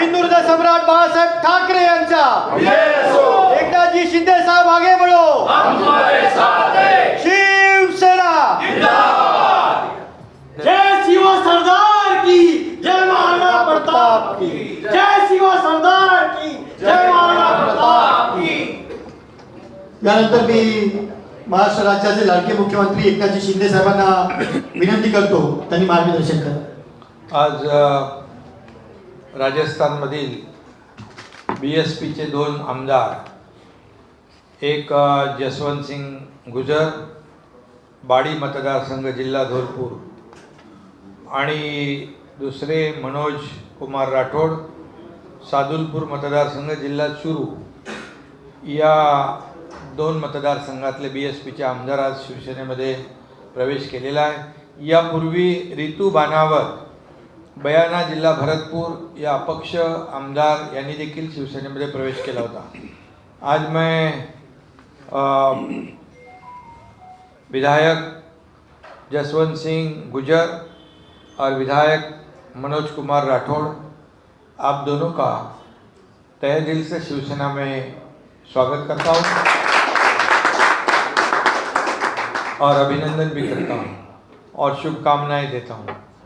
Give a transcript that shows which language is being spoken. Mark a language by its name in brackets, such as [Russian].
[Hindi] हिंदू हृदय सम्राट बाळासाहेब ठाकरे यांचा एकनाथजी शिंदे साहब आगे बढ़ो, हम तुम्हारे साथ हैं. शिवसेना जिंदाबाद. जय शिवा सरदार की जय, महाराणा प्रताप की जय, शिवा सरदार की जय, महाराणा प्रताप की. [Marathi] यानंतर मी महाराष्ट्र राज्याचे लाडके मुख्यमंत्री एकनाथजी शिंदे साहेबांना विनंती करतो त्यांनी मार्गदर्शन करा. आज राजस्थानमधील BSPचे 2 आमदार, एक जसवंत सिंग गुजर बाडी मतदारसंघ जिल्हा धोलपूर आणि दुसरे मनोज कुमार राठोड सादुलपूर मतदारसंघ जिल्हा चुरू, या 2 मतदारसंघातले BSPचे आमदार आज शिवसेनेमध्ये प्रवेश केलेला आहे. यापूर्वी रितू बनावत बयाना जिल्हा भरतपूर या अपक्ष आमदार यांनी देखील शिवसेनेमध्ये प्रवेश केला होता. [Hindi] आज मैं विधायक जसवंत सिंह गुजर और विधायक मनोज कुमार राठौड़, आप दोनों का तहे दिल से शिवसेना में स्वागत करता हूँ और अभिनंदन भी करता हूँ और शुभकामनाएं देता हूँ.